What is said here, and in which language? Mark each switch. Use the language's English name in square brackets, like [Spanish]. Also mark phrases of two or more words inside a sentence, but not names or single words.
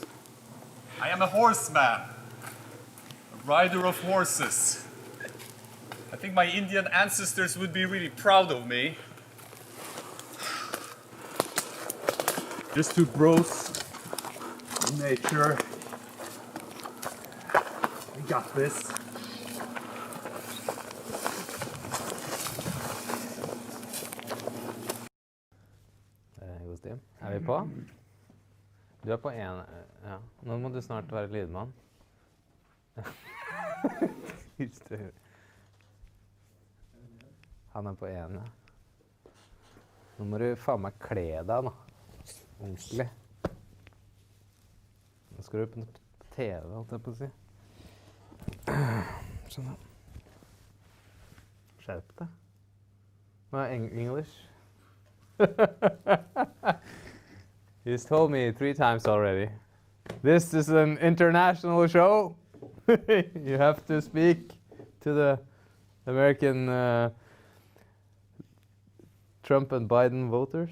[English] I am a horseman, a rider of horses. I think my Indian ancestors would be really proud of me. Just two bros in nature. We got this. [Norwegian] Jostein, er vi på? Du er på en, ja. Nå må du snart være lydmann. Han er på en, ja. Nå må du faen meg kle deg nå. Ordentlig. Nå skal du på TV, holdt jeg på å si. Sånn da. Skjerp deg. Hva er English? [English] He's told me 3 times already. This is an international show. You have to speak to the American Trump and Biden voters.